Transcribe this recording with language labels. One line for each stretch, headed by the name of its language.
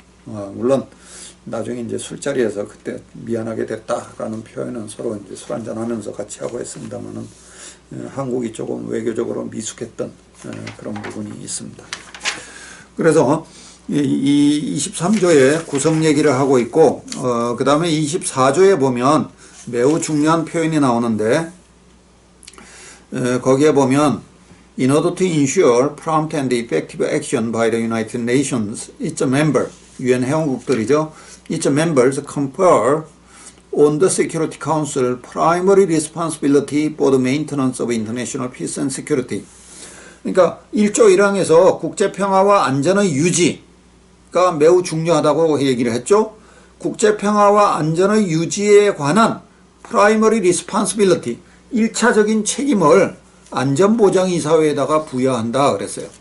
Korean: 물론 나중에 이제 술자리에서 그때 미안하게 됐다라는 표현은 서로 이제 술 한잔 하면서 같이 하고 했습니다만은 한국이 조금 외교적으로 미숙했던 그런 부분이 있습니다. 그래서 이 23조의 구성 얘기를 하고 있고 그 다음에 24조에 보면 매우 중요한 표현이 나오는데
English: 거기에 보면 In order to ensure prompt and effective action by the United Nations, its member,
Korean: UN 회원국들이죠.
English: its members confer on the Security Council primary responsibility for the maintenance of international peace and security.
Korean: 그러니까 1조 1항에서 국제평화와 안전의 유지가 매우 중요하다고 얘기를 했죠. 국제평화와 안전의 유지에 관한
English: primary responsibility,
Korean: 1차적인 책임을 안전보장이사회에다가 부여한다 그랬어요.